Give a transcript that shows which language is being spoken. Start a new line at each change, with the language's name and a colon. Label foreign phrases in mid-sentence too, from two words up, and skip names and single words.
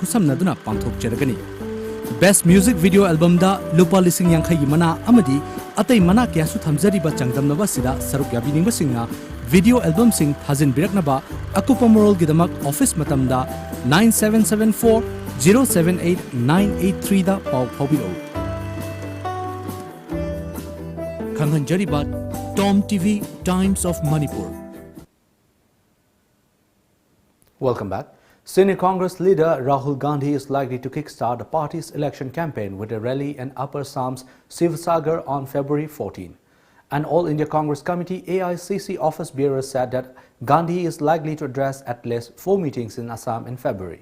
Manipuri: khusamnaduna pangthok cheragani
English: Best Music Video Album
Manipuri: da lupa lising yang khayi mana amadi atai mana kya su thamjariba changdamnaba sida saruk yabiningba singna
English: video album
Manipuri: sing thazin biraknaba akupa moral gidamak office matamda 9774 078983 da paw phobilo Khanghanjariba Tom TV Times of Manipur.
English: Welcome back. Senior Congress leader Rahul Gandhi is likely to kickstart the party's election campaign with a rally in Upper Sam's Sivsagar on February 14. An All India Congress Committee AICC office bearer said that Gandhi is likely to address at least 4 meetings in Assam in February.